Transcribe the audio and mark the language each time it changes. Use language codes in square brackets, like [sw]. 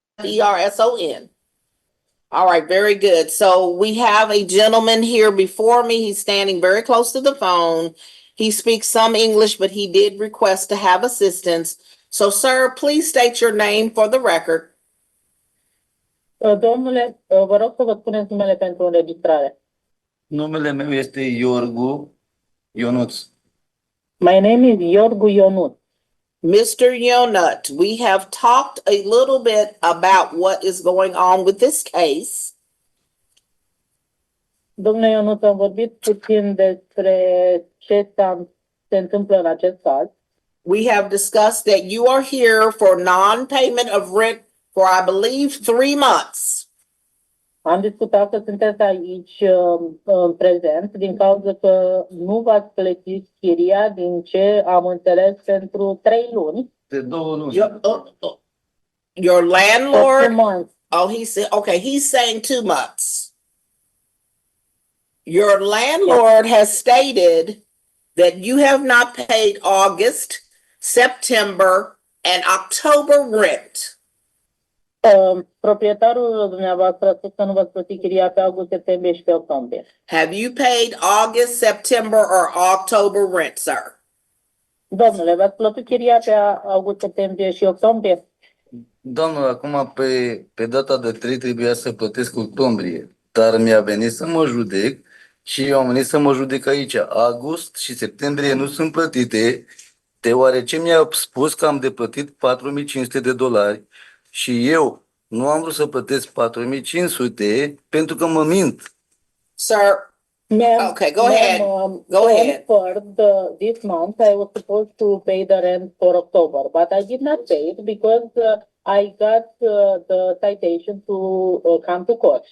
[en] All right, very good. So we have a gentleman here before me. He's standing very close to the phone. He speaks some English, but he did request to have assistance. So, sir, please state your name for the record. [ro] Domnule, vă rog să vă spuneți numele pentru înregistrare. Numele meu este Iorgu Ionuț. [en] My name is Iorgu Ionut. Mr. Yonut, we have talked a little bit about what is going on with this case. [ro] Domnule Ionut, am vorbit puțin despre ce se întâmplă în acest caz. [en] We have discussed that you are here for non-payment of rent for, I believe, 3 months. [ro] Am discutat că sunteți aici în prezent din cauza că nu v-ați plătit chiria, din ce am înțeles, pentru 3 luni. De 2 luni. [en] Your For 2 landlord, months. oh, he said, okay, he's saying 2 months. Your landlord has stated that you have not paid August, September, and October rent. [ro] Proprietarul dumneavoastră a spus că nu v-ați plătit chiria pe august, septembrie și pe octombrie. [en] Have you paid August, September, or October rent, sir? [ro] Domnule, v-ați plătit chiria pe august, septembrie și octombrie? Domnul, acum pe data de 3 trebuia să plătesc octombrie, dar mi-a venit să mă judec și eu am venit să mă judec aici. August și septembrie nu sunt plătite, deoarece mi-a spus că am de plătit $4.500 și eu nu am vrut să plătesc 4.500 pentru că mă mint. [en] Sir, Ma'am, Okay, go ahead. Go ahead. For this month, I was supposed to pay the rent for October, but I did not pay it because I got the citation to come to court.